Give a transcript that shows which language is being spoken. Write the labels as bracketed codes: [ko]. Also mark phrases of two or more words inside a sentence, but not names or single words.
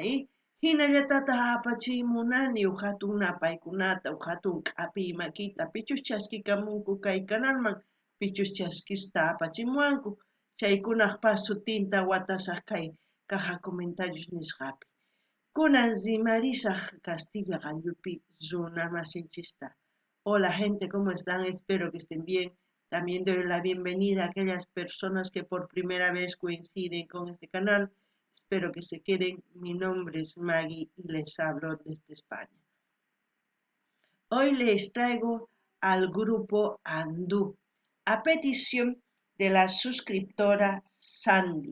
[qu] Hinallatata apachimunani hatun napaykunata hatun k'api makita pichus chaskikamunku kay kanalman pichus chaskista apachimuwanku chaykunaqpa sutinta watasaq kay [es] caja comentarios [qu] nisqapi. Kunan rimarisaq Castilla Gallupi runa masinchista. [es] Hola gente, ¿cómo están? Espero que estén bien. También doy la bienvenida a aquellas personas que por primera vez coinciden con este canal. Espero que se queden. Mi nombre es Maggie y les hablo desde España. Hoy les traigo al grupo Andú, a petición de la suscriptora Sandy.